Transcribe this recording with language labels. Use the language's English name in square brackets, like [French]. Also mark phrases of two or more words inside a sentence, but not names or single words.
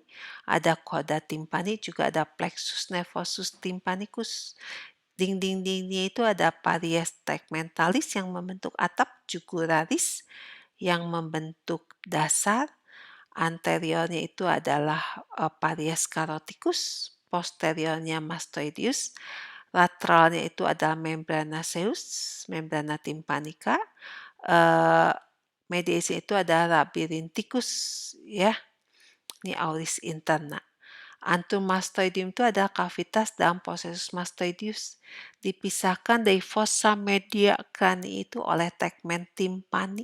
[Indonesian] Ada [Latin] chorda timpani, [Indonesian] juga ada [Latin] plexus nervosus tympanicus. [Indonesian] Dinding-dindingnya itu ada [Latin] paries tegmentalis [Indonesian] yang membentuk atap, jugularis yang membentuk dasar. Anteriornya itu adalah [Latin] paries caroticus, [Indonesian] posteriornya mastoideus, lateralnya itu adalah [Latin] membrana seus, membrana tympanica, [Indonesian] mediasnya itu adalah labyrinthicus, ya. Ini [Latin] auris interna. Antrum mastoidium [Indonesian] itu adalah kavitas dalam [Latin] processus mastoideus. [Indonesian] Dipisahkan dari [Latin] fossa media crani [Indonesian] itu oleh [Latin] tegmen timpani.